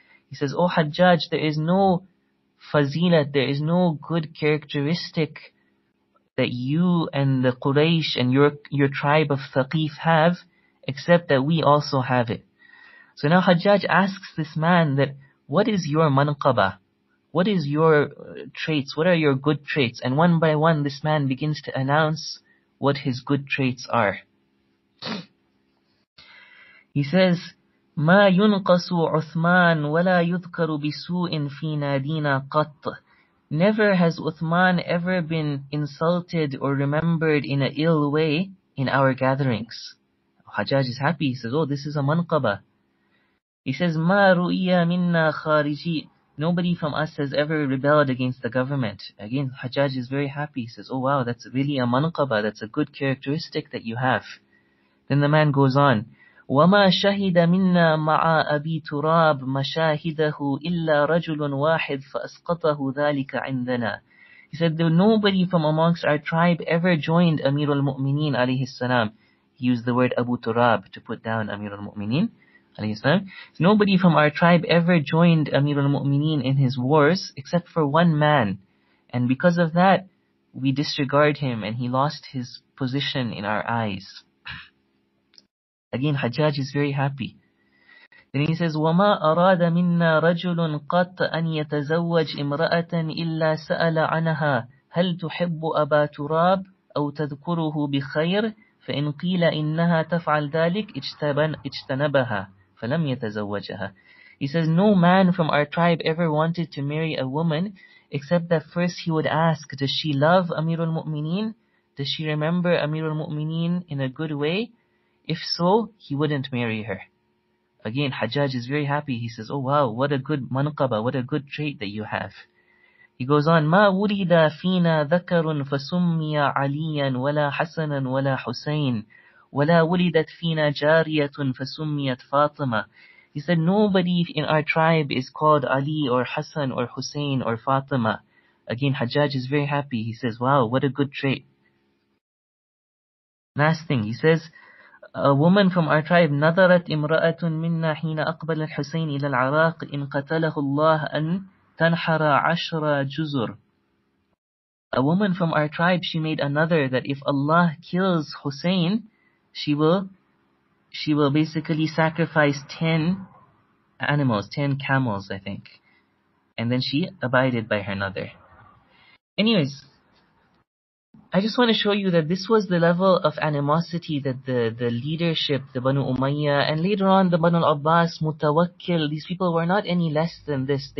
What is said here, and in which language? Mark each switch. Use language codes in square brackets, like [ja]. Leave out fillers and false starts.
[en] He says, oh Hajjaj, there is no fazilat, there is no good characteristic that you and the Quraysh and your tribe of Thaqif have, except that we also have it. So now Hajjaj asks this man that, what is your manqaba? What is your traits? What are your good traits? And one by one, this man begins to announce what his good traits are. He says, [ar] ما ينقص عثمان ولا يذكر بسوء في نادينا قط. [en] Never has Uthman ever been insulted or remembered in an ill way in our gatherings. Hajjaj is happy. He says, oh, this is a manqaba. He says, [ar] ما رؤيا منا خارجي. [en] Nobody from us has ever rebelled against the government. Again, Hajjaj is very happy. He says, oh wow, that's really a manqaba. That's a good characteristic that you have. Then the man goes on, [ar] وَمَا شَهِدَ مِنَّا مَعَ أَبِي تُرَابٍ مَشَاهِدَهُ إِلَّا رَجُلٌ وَاحِدٌ فَأَسْقَطَهُ ذَلِكَ عِنْدَنَا. [en] He said, nobody from amongst our tribe ever joined Amir al-Mu'mineen alayhi salam He used the word Abu Turab to put down Amir al-Mu'mineen. Nobody from our tribe ever joined Amir al-Mu'mineen in his wars except for one man. And because of that, we disregard him and he lost his position in our eyes. Again, Hajjaj is very happy. Then he says, [ar] وَمَا أَرَادَ مِنَّا رَجُلٌ قَطْ أَنْ يَتَزَوَّجْ إِمْرَأَةً إِلَّا سَأَلَ عَنَهَا هَلْ تُحِبُّ أَبَا تُرَابٍ أَوْ تَذْكُرُهُ بِخَيْرٍ فإن قيل إنها تفعل ذلك اجتنبها فلم يتزوجها. [en] He says, no man from our tribe ever wanted to marry a woman except that first he would ask, does she love Amir al-Mu'mineen? Does she remember Amir al-Mu'mineen in a good way? If so, he wouldn't marry her. Again, Hajjaj is very happy. He says, oh wow, what a good manqaba, what a good trait that you have. He goes on, [ar] ما ولد فينا ذكر فسمي عليا ولا حسنا ولا حسين ولا ولدت فينا جارية فسميت فاطمة. [en] He said, nobody in our tribe is called Ali or Hassan or Hussein or Fatima. Again, Hajjaj is very happy. He says, wow, what a good trait. Last thing, he says, a woman from our tribe, [ar] نظرت امرأة منا حين أقبل الحسين إلى العراق إن قتله الله أن تنحر 10 جزر. [en] A woman from our tribe, she made another that if Allah kills Hussein, she will basically sacrifice 10 animals, 10 camels, I think. And then she abided by her another. Anyways, I just want to show you that this was the level of animosity that the leadership, the Banu Umayyah, and later on the Banu al-Abbas, Mutawakkil, these people were not any less than this.